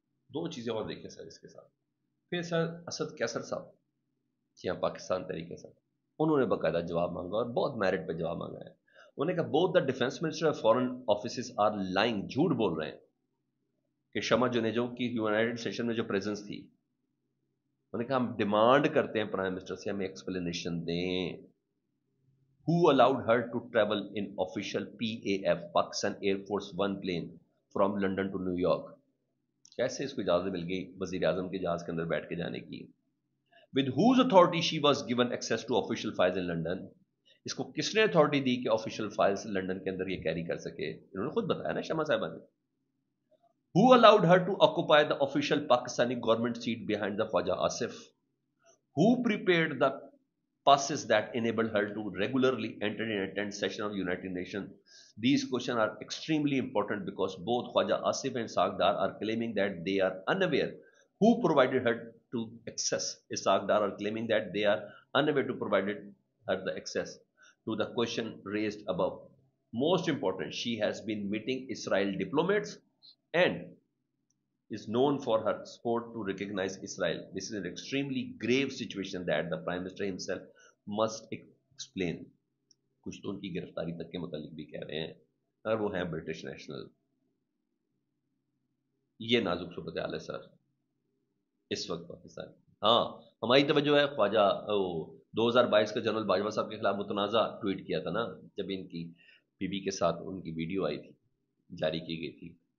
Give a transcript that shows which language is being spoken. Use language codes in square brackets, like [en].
[ur] دو چیزیں اور دیکھیں سر اس کے ساتھ. پھر سر اسد کیسر صاحب جی ہاں پاکستان طریقے سے انہوں نے باقاعدہ جواب مانگا اور بہت میرٹ پہ جواب مانگا ہے. انہوں نے کہا [en] both the defence minister اور foreign offices are lying, [ur] جھوٹ بول رہے ہیں کہ شمع جونیجو کی یونائٹڈ سیشن میں جو پریزنس تھی. انہوں نے کہا ہم ڈیمانڈ کرتے ہیں پرائم منسٹر سے ہمیں ایکسپلینیشن دیں. [en] Who allowed her to travel in official PAF Pakistan Air Force One plane from London to New York? [ur] کیسے اس کو اجازت مل گئی وزیر اعظم کے جہاز کے اندر بیٹھ کے جانے کی؟ [en] With whose authority she was given access to official files in London? [ur] اس کو کس نے اتھارٹی دی کہ آفیشیل فائلز لنڈن کے اندر یہ کیری کر سکے؟ انہوں نے خود بتایا نا شمع صاحبہ نے. [en] Who allowed her to occupy the official Pakistani government seat behind the Khwaja Asif? Who prepared the passes that enabled her to regularly enter and attend session of United Nations? These questions are extremely important because both Khwaja Asif and Sagdar are claiming that they are unaware who provided her to access. Sagdar are claiming that they are unaware to provide her the access to the question raised above. Most important, she has been meeting Israel diplomats and is known for her support to recognize Israel. This is an extremely grave situation that the Prime Minister himself must explain. [ur] کچھ تو ان کی گرفتاری تک کے متعلق بھی کہہ رہے ہیں اور وہ ہیں برٹش نیشنل. یہ نازک صورتحال ہے سر اس وقت پاکستان. ہاں ہماری توجہ ہے خواجہ 2022 کا جنرل باجوہ صاحب کے خلاف متنازع ٹویٹ کیا تھا نا، جب ان کی بی بی کے ساتھ ان کی ویڈیو آئی تھی، جاری کی گئی تھی.